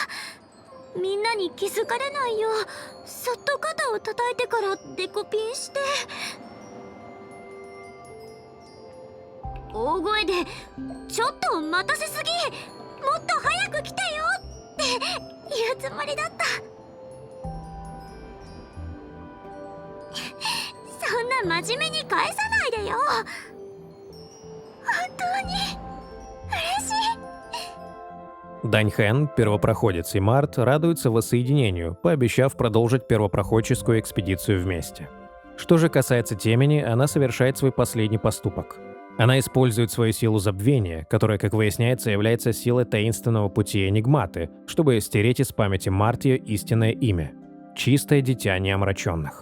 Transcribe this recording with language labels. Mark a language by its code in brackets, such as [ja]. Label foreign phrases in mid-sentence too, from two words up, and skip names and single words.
[ja] みんなに気づかれないようそっと肩を叩いてからデコピンして、大声で「ちょっと待たせすぎ、もっと早く来てよ」って言うつもりだった。そんな真面目に返さないでよ。本当に嬉しい。 [ru] Дань Хэн, Первопроходец и Март радуются воссоединению, пообещав продолжить первопроходческую экспедицию вместе. Что же касается Темени, она совершает свой последний поступок. Она использует свою силу забвения, которая, как выясняется, является силой таинственного пути Энигматы, чтобы стереть из памяти Март ее истинное имя – чистое дитя неомраченных.